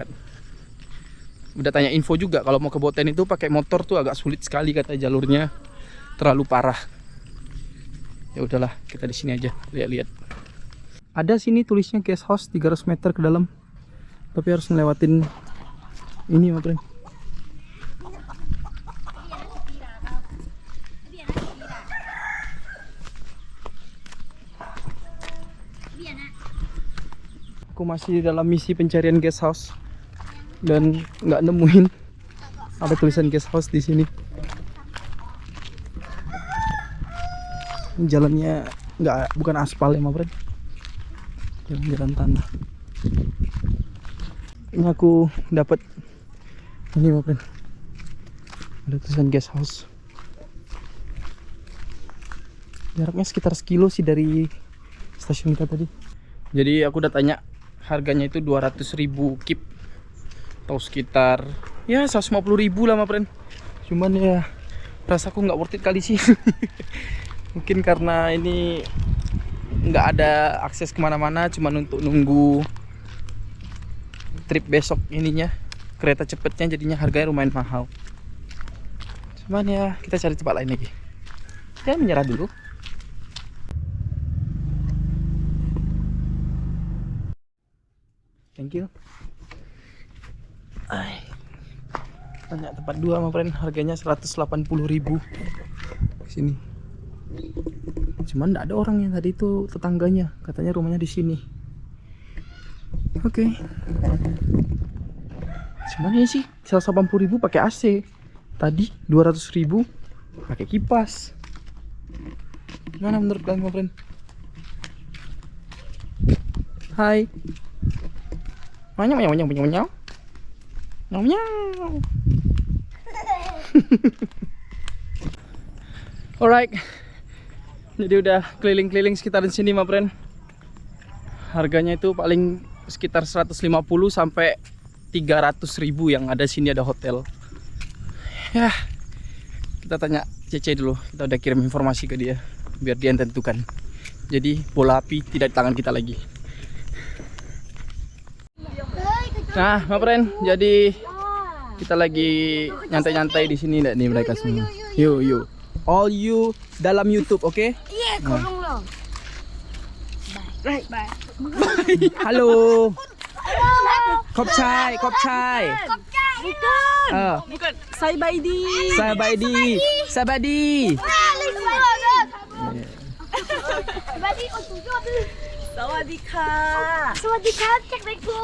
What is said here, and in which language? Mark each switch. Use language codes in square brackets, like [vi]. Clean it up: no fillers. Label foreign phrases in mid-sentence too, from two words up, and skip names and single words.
[id] Udah tanya info juga kalau mau ke Boten itu pakai motor tuh agak sulit sekali, kata jalurnya terlalu parah. Ya udahlah, kita di sini aja lihat-lihat. Ada sini tulisnya [en] guest house [id] 300 meter ke dalam. Tapi harus ngelewatin ini, [en] my friend. [id] Aku masih dalam misi pencarian [en] guest house [id] dan nggak nemuin ada tulisan [en] guest house [id] di sini. Jalannya bukan aspal ya, [en] my friend. [id] Jalan tanah. Ini aku dapat ini, [en] my friend. [id] Ada tulisan [en] guest house. [id] Jaraknya sekitar sekilo sih dari stasiun kita tadi. Jadi aku udah tanya, harganya itu 200.000 kip atau sekitar ya 150.000 lah, [en] my friend. [id] Cuman ya rasaku nggak [en] worth it [id] kali sih. Mungkin karena ini nggak ada akses kemana-mana, cuman untuk nunggu trip besok ininya, kereta cepetnya, jadinya harganya lumayan mahal. Cuman ya kita cari tempat lain lagi. Ya menyerah dulu. [en] Thank you. [id] Banyak tempat dua, [en] my friend. [id] Harganya 180.000 sini. Cuman nggak ada orang yang tadi itu, tetangganya katanya rumahnya di sini. Oke. Cuman ini sih 180.000 pakai AC. Tadi 200.000 pakai kipas. Gimana menurut kalian, [en] my friend? [id] Hai. [en] Nyau. Alright. [id] Jadi udah keliling-keliling sekitaran sini, [en] my friend. [id] Harganya itu paling sekitar 150 sampai 300.000 yang ada sini, ada hotel. Ya. Kita tanya Cece dulu. Kita udah kirim informasi ke dia biar dia tentukan. Jadi bola api tidak di tangan kita lagi. Nah, [en] my friend, [id] jadi kita lagi nyantai-nyantai di sini nih mereka semua. Yuk. [en] All you [id] dalam YouTube, oke? Okay? Iya, kurung lo. Bye. [lo] Halo. Kopchai. [id] Bukan. Saibadi. [th] Sawadika, cek deko.